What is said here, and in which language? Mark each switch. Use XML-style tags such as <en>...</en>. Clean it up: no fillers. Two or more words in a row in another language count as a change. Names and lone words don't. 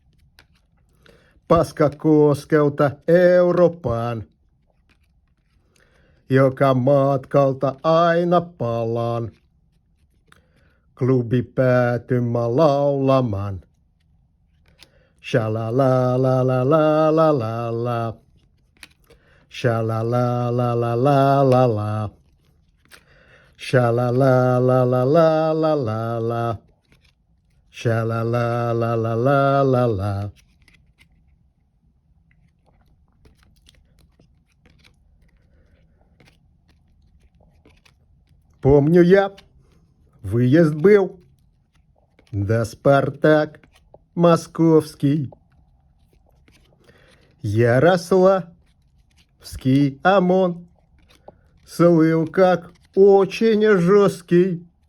<fi>Paskakoskelta Eurooppaan. Joka matkalta aina palaan. Klubi päätymä laulamaan. Sha-la-la-la-la-la-la-la. Sha-la-la-la-la-la-la-la. Sha-la-la-la-la-la-la-la. Sha-la-la-la-la-la-la-la.</fi> <ru>Помню я, выезд был, да Спартак московский. Ярославский ОМОН слыл как очень жесткий.</ru>